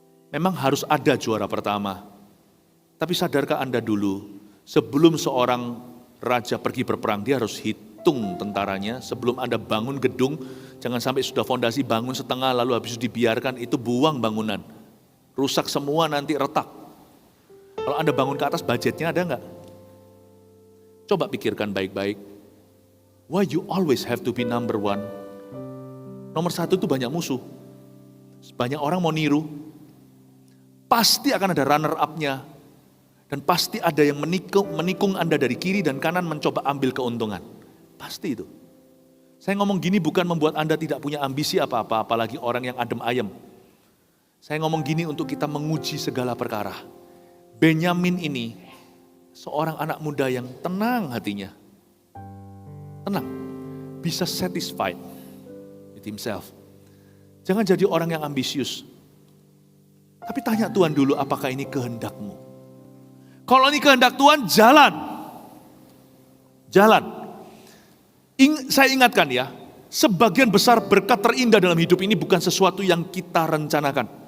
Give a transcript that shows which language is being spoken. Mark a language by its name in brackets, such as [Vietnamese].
[Indonesian] Memang harus ada juara pertama. Tapi sadarkah Anda dulu, sebelum seorang raja pergi berperang, dia harus hitung tentaranya. Sebelum Anda bangun gedung, jangan sampai sudah fondasi bangun setengah lalu habis itu dibiarkan, itu buang bangunan. Rusak semua, nanti retak. Kalau Anda bangun ke atas, budgetnya ada enggak? Coba pikirkan baik-baik. [English] Why you always have to be number 1? [Indonesian] Nomor 1 itu banyak musuh. Banyak orang mau niru. Pasti akan ada runner up-nya. Dan pasti ada yang menikung Anda dari kiri dan kanan mencoba ambil keuntungan. Pasti itu. Saya ngomong gini bukan membuat Anda tidak punya ambisi apa-apa, apalagi orang yang adem ayem. Saya ngomong gini untuk kita menguji segala perkara. Benyamin ini seorang anak muda yang tenang hatinya. Tenang. Bisa [English] satisfied with himself. [Indonesian] Jangan jadi orang yang ambisius. Tapi tanya Tuhan dulu, apakah ini kehendak-Mu? Kalau ini kehendak Tuhan, jalan. Jalan. Saya ingatkan ya, sebagian besar berkat terindah dalam hidup ini bukan sesuatu yang kita rencanakan.